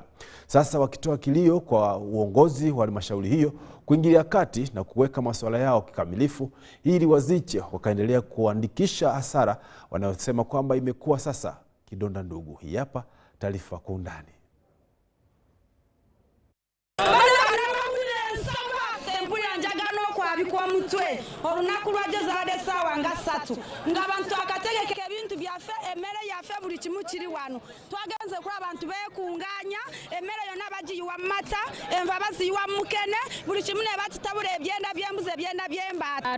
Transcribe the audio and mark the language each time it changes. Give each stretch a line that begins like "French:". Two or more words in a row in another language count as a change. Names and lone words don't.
Swahili: Sasa wakitoa kilio kwa uongozi wa halmashauri hiyo kuingilia kati na kuweka masuala yao kikamilifu ili waziche wakaendelea kuandikisha hasara wanayosema kwamba imekuwa sasa kidonda ndugu. Hii hapa taarifa kwa undani.
Soga: Kwa mutwe olunaku lwagezade sawa nga 3 nga abantu akategeka ebintu byafe emere yafe buli kimu kiri wano twagenze kula abantu bekunganya emere yona bagiyiwa mata enva baziyiwa mukene buli kimu ne batitabula ebyenda byembuze ebyenda byembata